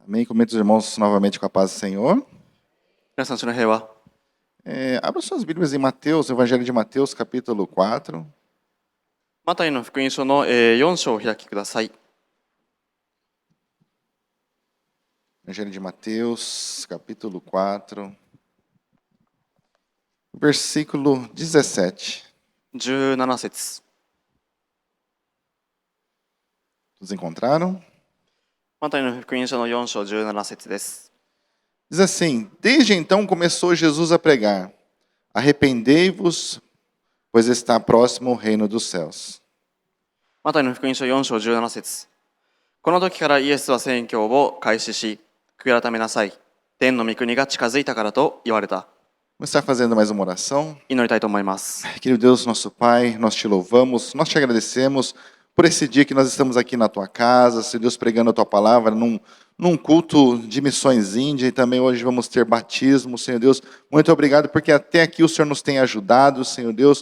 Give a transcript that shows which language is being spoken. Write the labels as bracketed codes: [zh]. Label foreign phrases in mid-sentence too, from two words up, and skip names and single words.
[pt] Amém. Cumprimento os irmãos novamente com a paz do Senhor. [ja] 皆さん、主の平和。 [pt] Abra suas Bíblias em Mateus, Evangelho de Mateus, capítulo 4. [ja] マタイの福音書の4章をお開きください。 [pt] Evangelho de Mateus, capítulo 4, versículo 17. [ja] 17節。 [pt] Todos encontraram? [ja] マタイの福音書の4章17節です。 [pt] Diz assim: Desde então começou Jesus a pregar: Arrependei-vos, pois está próximo o reino dos céus. [ja] マタイの福音書4章17節。この時からイエスは宣教を開始し、悔い改めなさい。天の御国が近づいたからと言われた。 [pt] Vamos estar fazendo mais uma oração. [ja] 祈りたいと思います。 [pt] Querido Deus, nosso Pai, nós te louvamos, nós te agradecemos por esse dia que nós estamos aqui na tua casa, Senhor Deus, pregando a tua palavra num culto de missões índia, e também hoje vamos ter batismo, Senhor Deus. Muito obrigado porque até aqui o Senhor nos tem ajudado, Senhor Deus.